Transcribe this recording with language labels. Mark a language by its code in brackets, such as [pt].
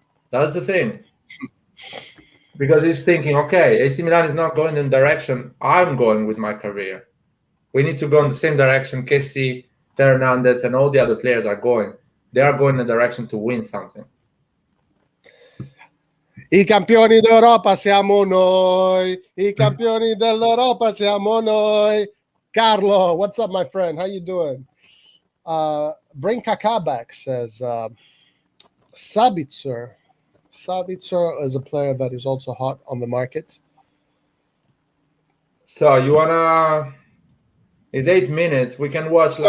[en] That's the thing. Because he's thinking, okay, AC Milan is not going in the direction I'm going with my career. We need to go in the same direction Kessie, Theo Hernandez, and all the other players are going. They are going in the direction to win something. [it] I campioni d'Europa siamo noi. I campioni dell'Europa siamo noi. [en] Carlo, what's up, my friend? How you doing? Bring Kaká back, says Sabitzer. Sabitzer is a player that is also hot on the market. So you wanna? It's 8 minutes. We can watch like